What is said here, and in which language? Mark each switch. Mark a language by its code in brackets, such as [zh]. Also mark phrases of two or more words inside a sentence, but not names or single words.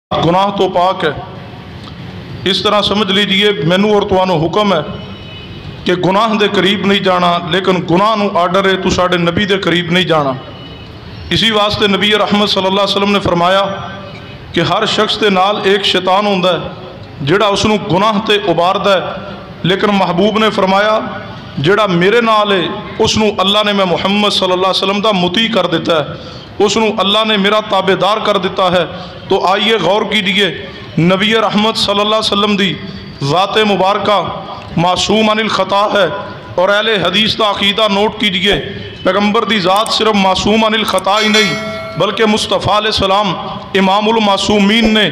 [pa] ਗੁਨਾਹ ਤੋ ਪਾਕ ਹੈ। ਇਸ ਤਰ੍ਹਾਂ ਸਮਝ ਲੀਜਿਏ ਮੈਨੂ ਔਰ ਤੁਹਾਨੂ ਹੁਕਮ ਹੈ ਕਿ ਗੁਨਾਹ ਦੇ ਕਰੀਬ ਨਹੀਂ ਜਾਣਾ, ਲੇਕਿਨ ਗੁਨਾਹ ਨੂ ਆਰਡਰ ਹੈ ਤੂ ਸਾਡੇ ਨਬੀ ਦੇ ਕਰੀਬ ਨਹੀਂ ਜਾਣਾ। ਇਸੀ ਵਾਸਤੇ ਨਬੀ ਰਹਿਮਤ [ar] صلى الله عليه وسلم [pa] ਨੇ ਫ਼ਰਮਾਇਆ ਕਿ ਹਰ ਸ਼ਖ਼ਸ ਕੇ ਨਾਲ ਏਕ ਸ਼ੈਤਾਨ ਹੋਂਦਾ ਹੈ ਜਿਹੜਾ ਉਸਨੂ ਗੁਨਾਹ ਤੇ ਉਭਾਰਦਾ ਹੈ, ਲੇਕਿਨ ਮਹਿਬੂਬ ਨੇ ਫ਼ਰਮਾਇਆ ਜਿਹੜਾ ਮੇਰੇ ਨਾਲ ਹੈ ਉਸਨੂ ਅੱਲਾਹ ਨੇ ਮੈਂ ਮੁਹੰਮਦ [ar] صلى الله عليه وسلم [pa] ਦਾ ਮੁਤੀ ਕਰ ਦਿੱਤਾ ਹੈ, ਉਸਨੂ ਅੱਲਾਹ ਨੇ ਮੇਰਾ ਤਾਬੇਦਾਰ ਕਰ ਦਿੱਤਾ ਹੈ। [ur] تو آئیے غور کیجیے نبی رحمت [ar] صلى الله عليه وسلم [ur] دی ذات مبارکہ معصوم عن الخطا ہے. اور اہلِ حدیث کا عقیدہ نوٹ کیجیے، پیغمبر دی ذات صرف معصوم عن الخطا ہی نہیں بلکہ مصطفیٰ علیہ السلام امام المعصومین نے.